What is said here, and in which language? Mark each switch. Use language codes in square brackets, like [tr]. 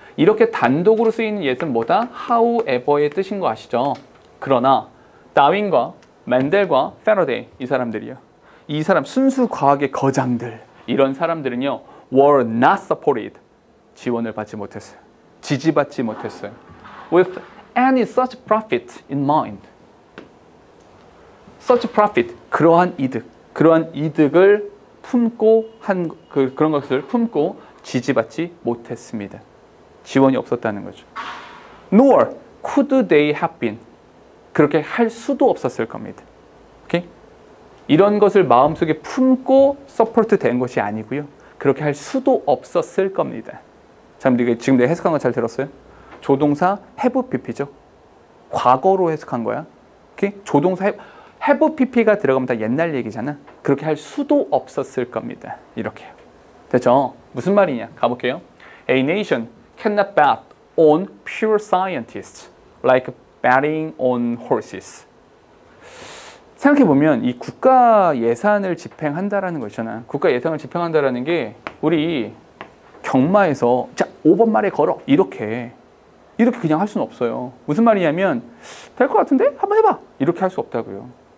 [ko] 이렇게 단독으로 쓰이는 yet은 뭐다? however의 뜻인 거 아시죠? 그러나 다윈과 멘델과 패러데이 이 사람들이요. 이 사람 순수과학의 거장들 이런 사람들은요 [en] were not supported [ko] 지원을 받지 못했어요. 지지받지 못했어요. [en] with any such profit in mind. [ko] such profit 그러한 이득을 품고 그런 것을 품고 지지받지 못했습니다. 지원이 없었다는 거죠. [en] nor could they have been [ko] 그렇게 할 수도 없었을 겁니다. 오케이? 이런 것을 마음속에 품고 서포트 된 것이 아니고요. 그렇게 할 수도 없었을 겁니다. 자, 지금 내가 해석한 거 잘 들었어요? 조동사 have pp죠. 과거로 해석한 거야. 오케이? 조동사 have pp가 들어가면 다 옛날 얘기잖아. 그렇게 할 수도 없었을 겁니다. 이렇게요. 됐죠? 무슨 말이냐? 가볼게요. [en] A nation cannot bet on pure scientists like betting on horses. [ko] 생각해보면 이 국가 예산을 집행한다라는 거 있잖아. 국가 예산을 집행한다라는 게 우리 경마에서 자 5번 말에 걸어 이렇게 그냥 할 수는 없어요. 무슨 말이냐면 될 것 같은데? 한번 해봐 이렇게 할 수 없다고요.